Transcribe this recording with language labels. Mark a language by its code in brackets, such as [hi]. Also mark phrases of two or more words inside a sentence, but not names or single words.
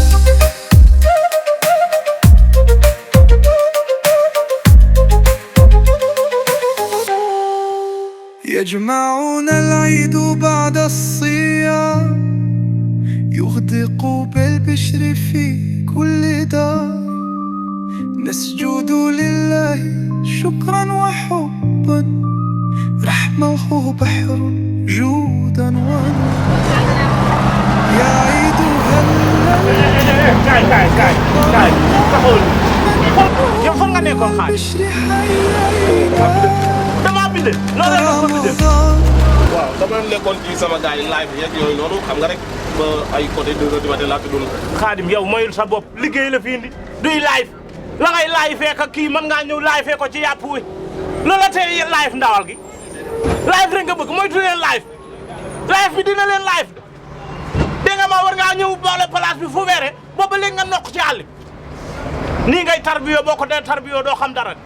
[ar] يجمعنا العيد بعد الصيام يغدق بالبشر في كل دار نسجد لله شكرا وحبا رحمه بحر جودا ونور يا عيد [wo] kaay taxul yow fan nga nekkoon xaar [ar] بشر حياك [wo] dama bind loolu la ko bind رمضان waaw dama nekkoon ci sama gars yi live yeeg yooyu noonu xam nga rek ba ay [fr] côté 2 heures du matin [wo] laa fi doon. Xaadim yow mayul sa bopp liggéey la fi indi duy live la ngay live fee ka kii mën ngaa ñëw live fee ko ci yàpp wi loola tey live ndawal gi live rek nga bëgg moytu leen live bi dina leen live dégg nga ma war ngaa ñëw boole place bi fu weere booba léegi nga nokk ci àll bi nii ngay tarbiyoo boo ko dee tarbiyoo doo xam dara